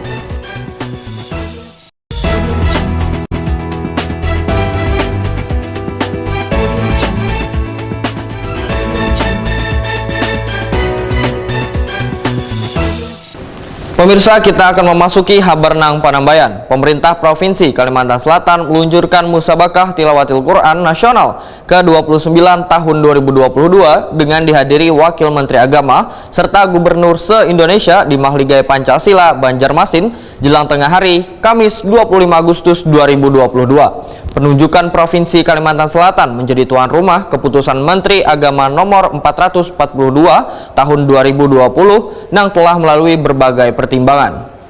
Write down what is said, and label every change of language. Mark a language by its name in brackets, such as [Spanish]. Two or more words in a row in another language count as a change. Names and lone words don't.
[Indonesian] Pemirsa, kita akan memasuki Habar Nang Panambayan. Pemerintah Provinsi Kalimantan Selatan meluncurkan musabakah tilawatil Quran Nasional ke-29 tahun 2022 dengan dihadiri Wakil Menteri Agama serta Gubernur se-Indonesia di Mahligai Pancasila Banjarmasin jelang tengah hari Kamis 25 Agustus 2022. Penunjukan Provinsi Kalimantan Selatan menjadi tuan rumah keputusan Menteri Agama nomor 442 tahun 2020 yang telah melalui berbagai pertimbangan.